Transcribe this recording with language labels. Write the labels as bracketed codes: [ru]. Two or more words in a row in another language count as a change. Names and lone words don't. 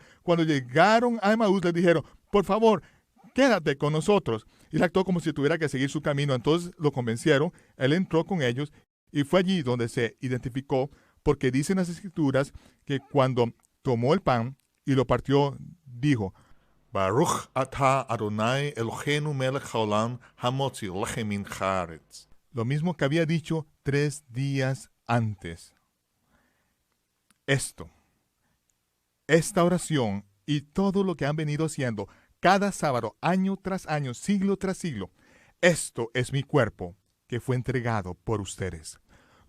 [es] Cuando llegaron a Emaús, les dijeron, por favor, quédate con nosotros. Y él actuó como si tuviera que seguir su camino. Entonces lo convencieron, él entró con ellos y fue allí donde se identificó, porque dicen las escrituras que cuando tomó el pan y lo partió, dijo, [he] ברוך אתה אדוני אלוהינו מלך העולם המוציא לחם מן הארץ. [es] Lo mismo que había dicho 3 días antes. Esta oración y todo lo que han venido haciendo cada sábado, año tras año, siglo tras siglo, esto es mi cuerpo que fue entregado por ustedes.